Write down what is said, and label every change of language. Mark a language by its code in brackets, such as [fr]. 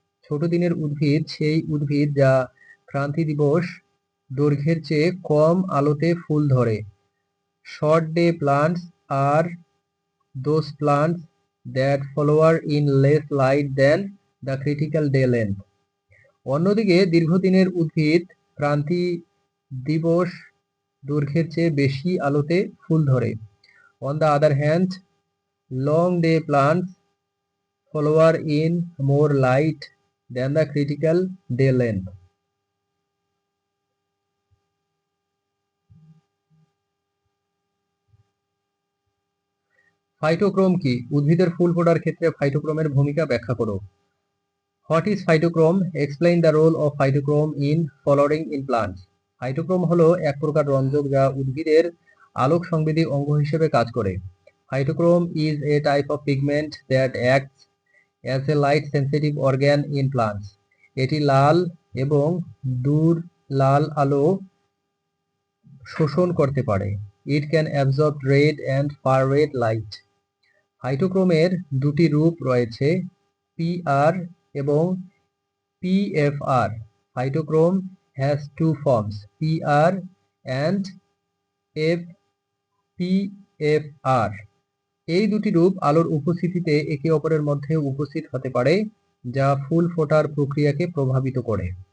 [bn] ছোট দিনের উদ্ভিদ সেই উদ্ভিদ যা ক্রান্তি দিবস দৈর্ঘ্যের চেয়ে কম আলোতে ফুল ধরে। [en] Short day plants are those plants that flower in less light than the critical day length. [bn] অন্যদিকে দীর্ঘদিনের উদ্ভিদ ক্রান্তি দিবস দৈর্ঘ্যের চেয়ে বেশি আলোতে ফুল ধরে। [en] On the other hand, long day plants flower in more light than the critical day length. [bn] ফাইটোক্রোম কি? উদ্ভিদের ফুল ফোটার ক্ষেত্রে ফাইটোক্রোমের ভূমিকা ব্যাখ্যা করো। [en] What is phytochrome? Explain the role of phytochrome in flowering in plants. [bn] ফাইটোক্রোম হলো এক প্রকার রঞ্জক যা উদ্ভিদের আলোক সংবেদী অঙ্গ হিসেবে কাজ করে। [en] Phytochrome is a type of pigment that acts as a light sensitive organ in plants. [bn] এটি লাল এবং দূর লাল আলো শোষণ করতে পারে। [en] It can absorb red and far red light. [bn] ফাইটোক্রোমের দুটি রূপ রয়েছে, PR এবং PFR. [en] Phytochrome has two forms, PR and PFR. [bn] এই দুটি রূপ আলোর উপস্থিতিতে একে অপরের মধ্যে উপস্থিত হতে পারে, যা ফুল ফোটার প্রক্রিয়াকে প্রভাবিত করে।